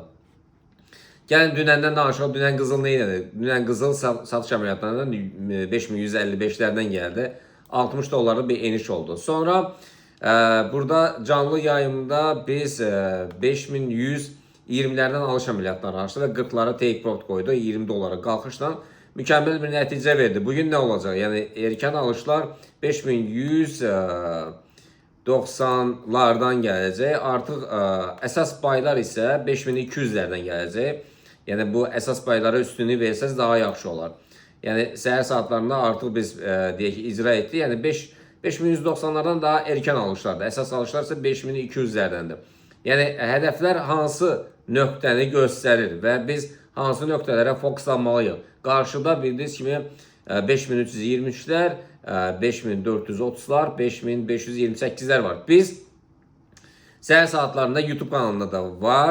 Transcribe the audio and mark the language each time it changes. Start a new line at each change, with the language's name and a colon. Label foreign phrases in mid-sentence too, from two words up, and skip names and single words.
Azerbaijani: Gəlin dünəndən danışaq. Dünən qızıl nə idi? Dünən qızıl satış əməliyyatlarından 5155'lərdən gəldi.
Turkish: 60 dolarlık bir eniş oldu. Sonra burada canlı yayımda biz
Azerbaijani: 5120'lərdən alış əməliyyatları
Turkish: açtı ve 40'lara
English: take profit
Turkish: koydu. 20 dolara qalxışla mükemmel bir netice verdi. Bugün ne olacak? Yani erken alışlar 5190'lardan gelecek. Artık esas paylar ise 5200'lerden gelecek. Yani bu esas paylara üstünü verseniz daha
Azerbaijani: yaxşı olar.
Turkish: Yani
Azerbaijani: səhər saatlarında artık biz deyək ki icra etdi.
Turkish: Yani 5190'lardan daha erken alışlardır. Esas alışlar ise 5200'lerdendir. Yani hedefler
Azerbaijani: hansı nöqtəni göstərir ve biz hansı nöqtələrə fokuslanmalıyıq. Qarşıda bildiyiniz kimi 5323'lər, 5430'lar, 5528'lər var. Biz səhər saatlarında YouTube kanalında da var.